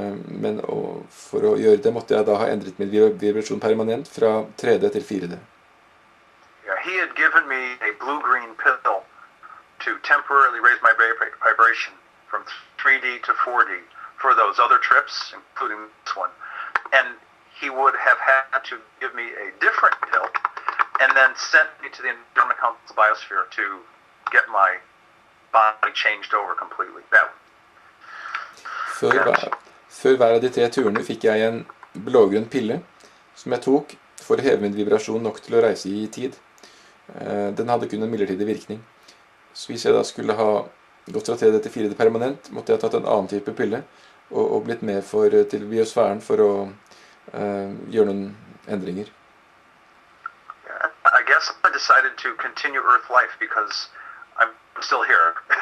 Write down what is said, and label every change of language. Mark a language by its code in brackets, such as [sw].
[no] Men for å gjøre det måtte jeg da ha endret min vibrasjon permanent fra 3D til 4D. [en] Yeah, he had given me a blue-green pill to temporarily raise my vibration from 3D to 4D for those other trips, including this one. And he would have had to give me a different pill and then sent me to the Andromeda Council biosphere to get my body changed over completely. [no] Før hver av de 3 turene fikk jeg en blågrønn pille som jeg tok for å heve min vibrasjon nok til å reise i tid. Den hadde kun en midlertidig virkning. Så hvis jeg da skulle ha gått fra 3D til 4D permanent, måtte jeg ha tatt en annen type pille og blitt med til biosfæren for å gjøre noen endringer. [en] I guess I decided to continue Earth life because I'm still here.